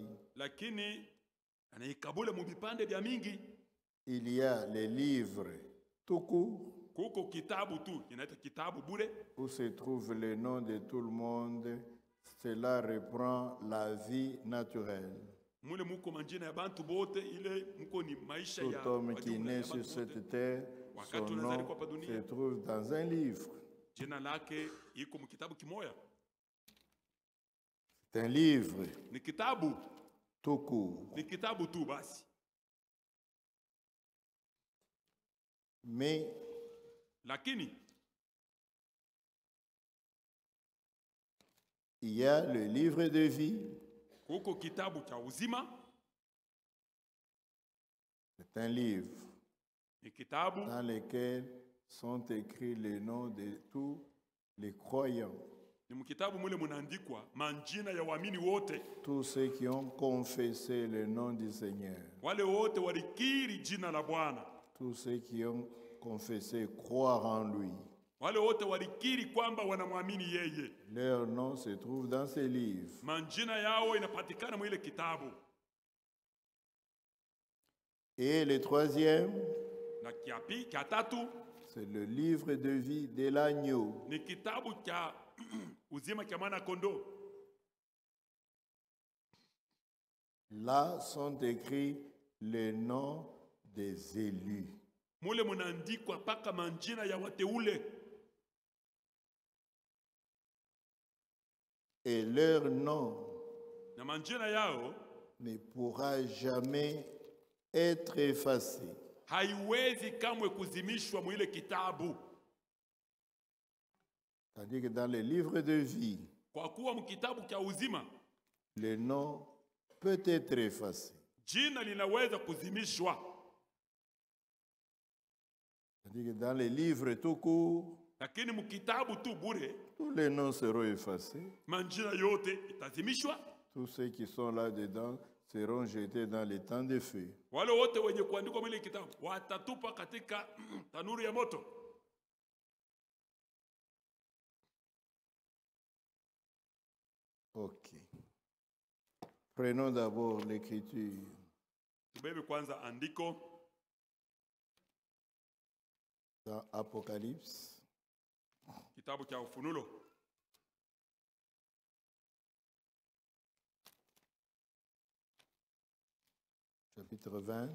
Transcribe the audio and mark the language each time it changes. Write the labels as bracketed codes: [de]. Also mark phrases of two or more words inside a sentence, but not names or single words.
[sw] Lakini anaikabula mu vipande vya mingi. [fr] Il y a les livres tout court. [sw] Kuko kitabu tu, inaitwa kitabu bure. [fr] Où se trouve le nom de tout le monde. Cela reprend la vie naturelle. [sw] Mule muko manjina ya bantu bote, ile muko ni maisha ya [fr] tout homme qui naît sur cette terre, son nom se trouve dans un livre. [sw] Jina lake iko mu kitabu kimoya. [fr] C'est un livre. [sw] Ni kitabu [fr] tout court. [sw] Ni kitabu tu basi. [fr] Mais [sw] lakini [fr] il y a le livre de vie. [sw] Kuko kitabu cha uzima. [fr] C'est un livre. [sw] Ni kitabu [fr] dans lequel sont écrits les noms de tous les croyants. [sw] Ni mkitabu mule munaandikwa manjina ya waamini wote. [fr] Tous ceux qui ont confessé le nom du Seigneur. [sw] Wale wote walikiri jina la Bwana. [fr] Tous ceux qui ont confessé croire en lui. [sw] Wale wote walikiri kwamba wanamwamini yeye. [fr] Leur nom se trouve dans ces livres. [sw] Manjina yao inapatikana mwile kitabu. [fr] Et le troisième, [sw] na kiapi katatu, [fr] c'est le livre de vie de l'agneau. [sw] Ni kitabu cha uzima cha mwana kondoo. [fr] Là sont écrits les noms des élus. [sw] Mule munaandikwa paka manjina ya wateule. [fr] Et leur nom [sw] na manjina yao [fr] ne pourra jamais être effacé. [sw] Haiwezi kamwe kuzimishwa mwile kitabu. [fr] C'est-à-dire que dans les livres de vie, [sw] kwa kuwa mkitabu cha uzima, [fr] le nom peut être effacé. [sw] Jina linaweza kuzimishwa. [fr] C'est-à-dire que dans les livres tout court, [sw] lakini mkitabu tu bure, [fr] tous les noms seront effacés. [sw] Manjina yote itazimishwa. [fr] Tous ceux qui sont là-dedans seront jetés dans les temps de feu. [sw] Wale wote wenye kuandikwa mwile kitabu watatupa katika tanuru ya moto. [fr] Ok. Prenons d'abord l'écriture. [sw] Tubebe kwanza andiko [fr] dans Apocalypse. [sw] Kitabu cha Ufunuo. [fr] Chapitre 20.